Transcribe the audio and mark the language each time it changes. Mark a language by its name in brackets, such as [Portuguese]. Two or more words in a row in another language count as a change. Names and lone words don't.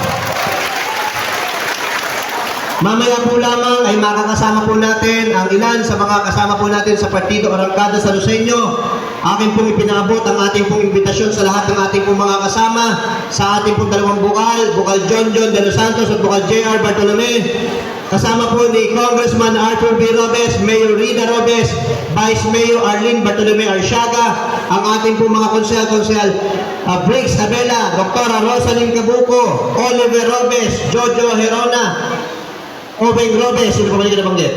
[Filipino] Mamaya po lamang ay makakasama po natin ang ilan sa mga kasama po natin sa Partido Arangkada San Isidro. Akin pong ipinaabot ang ating pong imbitasyon sa lahat ng ating pong mga kasama sa ating pong dalawang Bukal John de los Santos at Bukal J.R. Bartolome. Kasama po ni Congressman Arthur B. Robes, Mayor Rida Robes, Vice Mayor Arlene Bartolome Arsiaga, ang ating pong mga konsehal, Briggs Abela, Dr. Rosalyn Cabuco, Oliver Robes, Jojo Herona, Obeng Robes, sino pa ba yung nabanggit?